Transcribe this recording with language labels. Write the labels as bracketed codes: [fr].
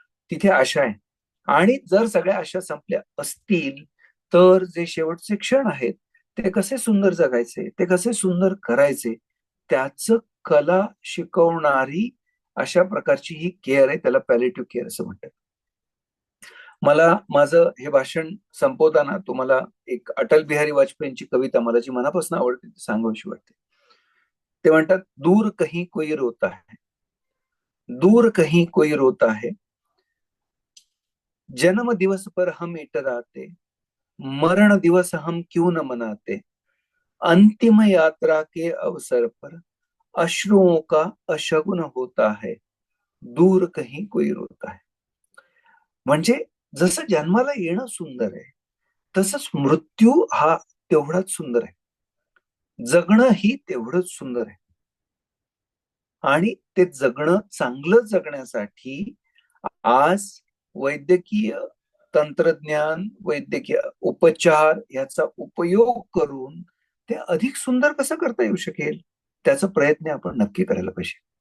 [mr] तिथे आशा आहे. आणि जर सगळ्या आशा संपल्या असतील तर जे शेवटचे क्षण आहेत ते कसे सुंदर जगायचे, ते कसे सुंदर करायचे, त्याचं कला शिकवणारी अशा प्रकारची ही केअर आहे. त्याला पॅलिएटिव्ह केअर असं म्हणतात. मला माझं हे भाषण संपवताना तुम्हाला एक अटल बिहारी वाजपेयींची कविता मला जी मनापासून आवडते ती सांगावीशी वाटते. ते म्हणतात, [hi] दूर कहीं कोई रोता है, दूर कहीं कोई रोता है, जन्म दिवस पर हम इतराते, मरण दिवस हम क्यों न मनाते, अंतिम यात्रा के अवसर पर अश्रुओं का अशगुन होता है, दूर कहीं कोई रोता है. [mr] म्हणजे जसं जन्माला येणं सुंदर आहे तसंच मृत्यू हा तेवढाच सुंदर आहे, जगणं ही तेवढंच सुंदर आहे. आणि ते जगणं चांगलं जगण्यासाठी आज वैद्यकीय तंत्रज्ञान, वैद्यकीय उपचार याचा उपयोग करून ते अधिक सुंदर कसं करता येऊ शकेल त्याचा प्रयत्न आपण नक्की करायला पाहिजे.